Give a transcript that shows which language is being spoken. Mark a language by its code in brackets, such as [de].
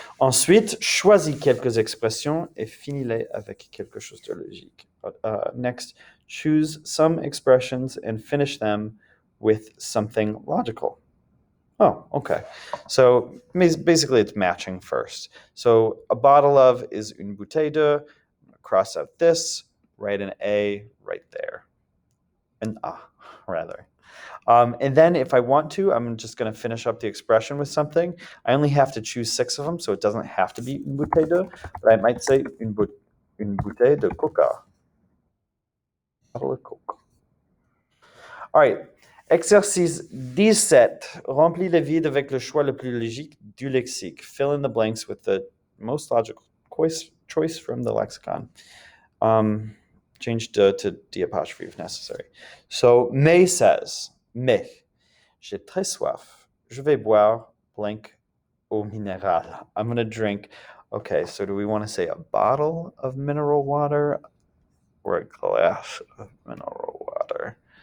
[fr] Ensuite, choisis quelques expressions et finis-les avec quelque chose de logique. [en] Next, choose some expressions and finish them with something logical. Oh, okay. So basically it's matching first. So a bottle of is [fr] une bouteille de. [en] Cross out this, write an A right there. An A, rather. And then if I want to, I'm just going to finish up the expression with something. I only have to choose 6 of them, so it doesn't have to be [fr] une bouteille de, [en] but I might say [fr] une bouteille de coca. [en] Bottle of Coke. All right. [fr] Exercice 17. Remplis le vide avec le choix le plus logique du lexique. [en] Fill in the blanks with the most logical choice from the lexicon. Change to D apostrophe if necessary. [fr] So, mais says, mais, j'ai très soif. Je vais boire blank eau minérale. [en] I'm going to drink. Okay, so do we want to say a bottle of mineral water or a glass of mineral water?